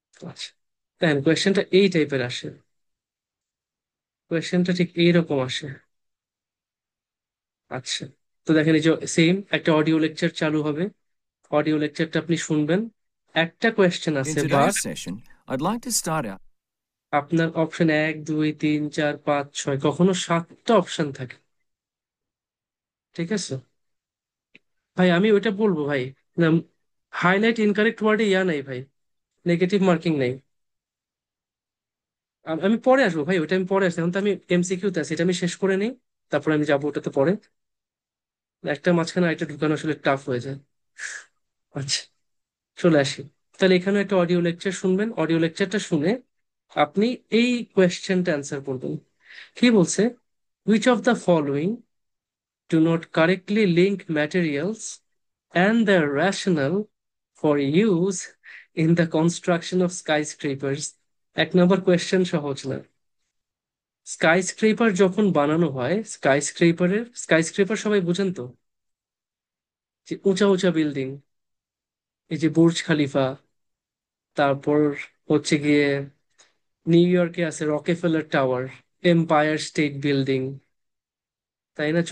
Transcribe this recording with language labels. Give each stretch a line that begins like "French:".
Bangla: আচ্ছা, দেখেন কোয়েশ্চেনটা এই টাইপের আসে, কোয়েশ্চেনটা ঠিক এইরকম আসে। আচ্ছা, তো দেখেন এই যে সেম একটা অডিও লেকচার চালু হবে, অডিও লেকচারটা আপনি শুনবেন, একটা কোয়েশ্চেন
English: In
Bangla: আছে but
English: today's session, I'd like to start out.
Bangla: আপনার অপশন 1 2 3 4 5 6, কখনো 7টা অপশন থাকে। ঠিক আছে ভাই, আমি ওইটা বলবো ভাই, হাইলাইট ইনকারেক্ট ওয়ার্ডে ইয়া নাই ভাই, নেগেটিভ মার্কিং নাই। আমি পরে আসবো ভাই, ওইটা আমি পরে আসবো, এখন তো আমি এমসিকিউতে আছি, এটা আমি শেষ করে নিই, তারপরে আমি যাবো ওটাতে পরে। একটা মাঝখানে একটা ঢুকানো আসলে টাফ হয়ে যায়। আচ্ছা, চলে আসি। তাহলে এখানে একটা অডিও লেকচার শুনবেন, অডিও লেকচারটা শুনে আপনি এই কোয়েশ্চেনটা অ্যান্সার করবেন। কি বলছে?
English: Which of the following do not correctly link materials and their rationale for use in the construction of skyscrapers?
Bangla: 1 number question সহজ না। স্কাইস্ক্রেপার যখন বানানো হয়, স্কাইস্ক্রেপার সবাই বুঝেন তো, যে উঁচা উঁচা বিল্ডিং, এই যে বুর্জ খালিফা, তারপর হচ্ছে গিয়ে নিউ ইয়র্কে আছে Rockefeller tower, empire state building, তাই না?